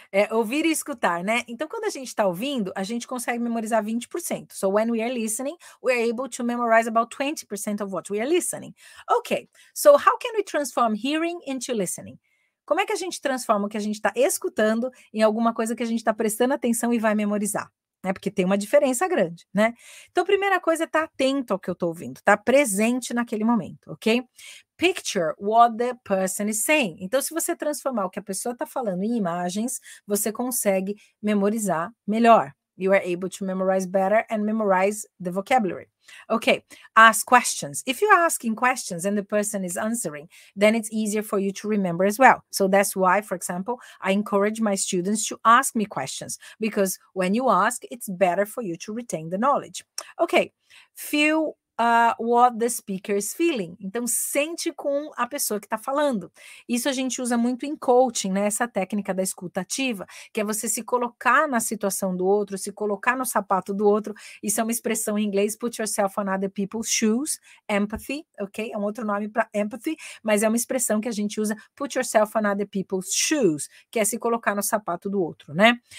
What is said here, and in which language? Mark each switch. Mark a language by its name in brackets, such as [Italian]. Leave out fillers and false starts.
[Portuguese] ouvir e escutar, né? Então, quando a gente está ouvindo, a gente consegue memorizar 20%. [English] So, when we are listening, we are able to memorize about 20% of what we are listening. Ok, so how can we transform hearing into listening? [Portuguese] Como é que a gente transforma o que a gente está escutando em alguma coisa que a gente está prestando atenção e vai memorizar? Porque tem uma diferença grande, né? Então, a primeira coisa é estar atento ao que eu estou ouvindo, estar presente naquele momento, ok? [English] Picture what the person is saying. [Portuguese] Então, se você transformar o que a pessoa está falando em imagens, você consegue memorizar melhor. [English] You are able to memorize better and memorize the vocabulary. Okay, ask questions. If you're asking questions and the person is answering, then it's easier for you to remember as well. So that's why, for example, I encourage my students to ask me questions, because when you ask, it's better for you to retain the knowledge. Okay, feel what the speaker is feeling. [Portuguese] Então, sente com a pessoa que está falando. Isso a gente usa muito em coaching, né? Essa técnica da escuta ativa, que é você se colocar na situação do outro, se colocar no sapato do outro. Isso é uma expressão em inglês, [English] put yourself on other people's shoes, [Portuguese] empathy, ok? É um outro nome para empathy, mas é uma expressão que a gente usa, [English] put yourself on other people's shoes, [Portuguese] que é se colocar no sapato do outro, né?